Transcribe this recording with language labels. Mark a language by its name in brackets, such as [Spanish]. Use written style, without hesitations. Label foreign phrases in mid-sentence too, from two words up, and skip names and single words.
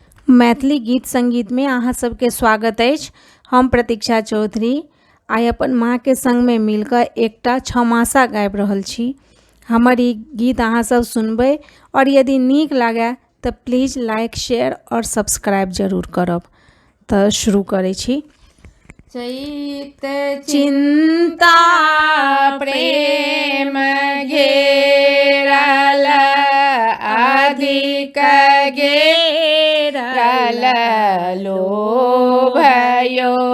[Maithili] मैथिली गीत संगीत में अहाँ सबके स्वागत अछि। हम प्रतीक्षा चौधरी आइ अपन माँ के संग में मिलकर एकटा छमासा गाबि रहल छी। हमर ई गीत अहाँ सब सुनबै और यदि नीक लागे तो [English] please like share [Maithili] और सब्सक्राइब जरूर करब। तो शुरू करै छी। चैत चिंता प्रेम घेरल अधिक घेरल लोभयो